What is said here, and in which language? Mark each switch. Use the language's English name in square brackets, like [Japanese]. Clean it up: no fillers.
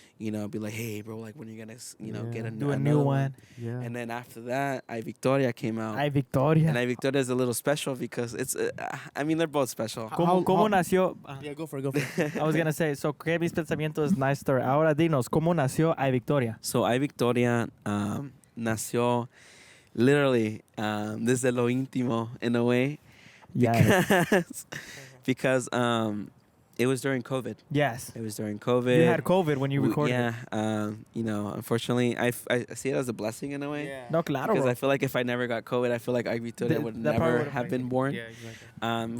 [English] to, be like, hey, bro, like when are you gonna, get Do a another new one. Yeah. And then after that, I Victoria came out. Ay, Victoria. And I Victoria is a little special because it's, they're both special. [Spanish] ¿Cómo nació? [English] Yeah, go for it. I was going to say, so que mis pensamientos, nice story. [Spanish] Ahora dinos, ¿cómo nació Ay Victoria? [English] So I Victoria [Spanish] nació [English] literally [Spanish] desde lo íntimo [English] in a way. Yes. Because it was during COVID. Yes. It was during COVID. You had COVID when you recorded. Yeah. Unfortunately, I see it as a blessing in a way. Yeah. [Spanish] No, claro. [English] Because Bro. I feel like if I never got COVID, I feel like I Victoria would that part never would've have been- been born. Yeah, exactly.